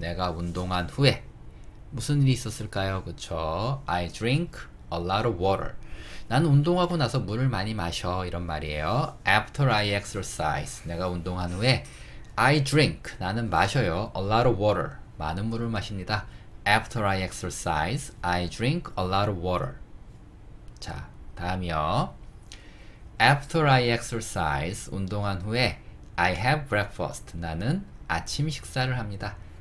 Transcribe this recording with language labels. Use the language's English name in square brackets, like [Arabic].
[Korean] 내가 운동한 후에 무슨 일이 있었을까요? [English] 그쵸? I drink a lot of water. [Korean] 나는 운동하고 나서 물을 많이 마셔. 이런 말이에요. [English] After I exercise. [Korean] 내가 운동한 후에 [English] I drink. [Korean] 나는 마셔요. [English] A lot of water. [Korean] 많은 물을 마십니다. [English] After I exercise, I drink a lot of water. [Korean] 자, 다음이요. [English] After I exercise. [Korean] 운동한 후에 [English] I have breakfast. [Korean] 나는 아침 식사를 합니다.